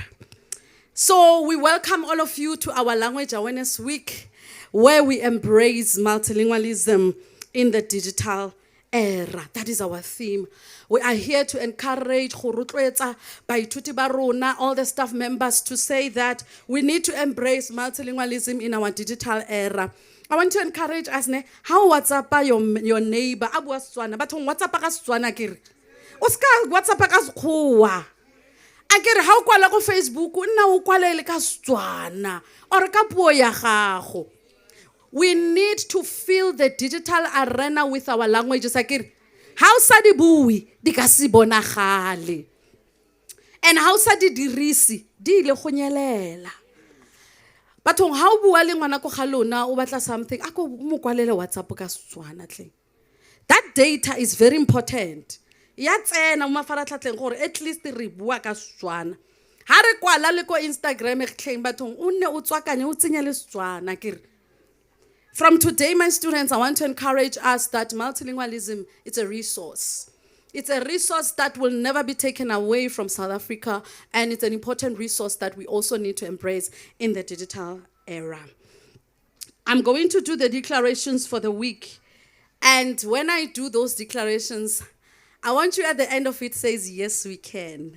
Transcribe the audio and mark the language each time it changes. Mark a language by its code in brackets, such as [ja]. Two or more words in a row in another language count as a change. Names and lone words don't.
[en] So we welcome all of you to our Language Awareness Week, where we embrace multilingualism in the digital era. That is our theme. We are here to encourage all the staff members to say that we need to embrace multilingualism in our digital era. I want to encourage us, how WhatsApp your neighbor, abu Setswana, but WhatsApp [tn] ka Setswana kere. Uska WhatsApp ka Sekgowa. Akere ha o kwala go Facebook nna o kwalele ka Setswana or ka puo ya gago. [en] We need to fill the digital arena with our languages. [tn] Akere ha o sa di bui di ka se bonagale. And ha o sa di dirisi di ile go nyelela. Bathong ha o bua le ngwana ko ga lona o batla something a ko mo kwalele WhatsApp ka Setswana tle. [en] That data is very important. [tn] Ya tsena mo mafaratlhatleng gore [en] at least [tn] re bua ka Setswana. Ha re kwala le ko Instagram re tlheng bathong o nne o tswakanye o tsenya le Setswana kere. [en] From today, my students, I want to encourage us that multilingualism is a resource. It's a resource that will never be taken away from South Africa, and it's an important resource that we also need to embrace in the digital era. I'm going to do the declarations for the week, and when I do those declarations, I want you at the end of it says, yes, we can.